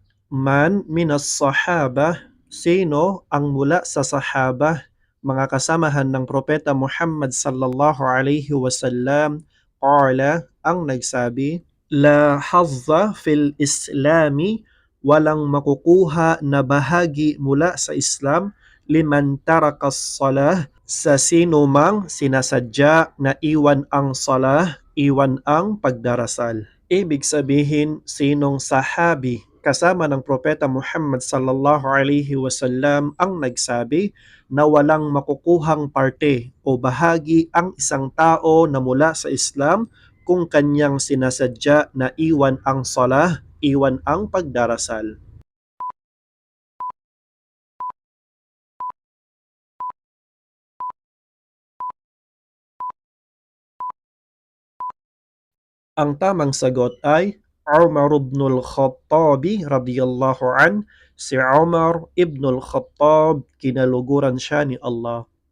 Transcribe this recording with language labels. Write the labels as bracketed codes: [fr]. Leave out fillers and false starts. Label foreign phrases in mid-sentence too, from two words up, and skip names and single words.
[ar] من من الصحابة, [tl] sino ang mula sa sahaba, mga kasamahan ng Propeta Muhammad [ar] صلى الله عليه وسلم, [tl] qala, ang nagsabi, [ar] لا حظ في الإسلام, [tl] walang makukuha na bahagi mula sa Islam, [ar] لمن ترك الصلاة, [tl] sa sino mang sinasadya na iwan ang salah, iwan ang pagdarasal. Ibig sabihin, sinong sahabi kasama ng Propeta Muhammad [ar] صلى الله عليه وسلم [tl] ang nagsabi na walang makukuhang parte o bahagi ang isang tao na mula sa Islam kung kanyang sinasadya na iwan ang salah, iwan ang pagdarasal. Ang tamang sagot ay Umar ibn al-Khattabi [ar] رضي الله عن, [tl] si Umar ibn al-Khattab, kinaluguran siya ni Allah.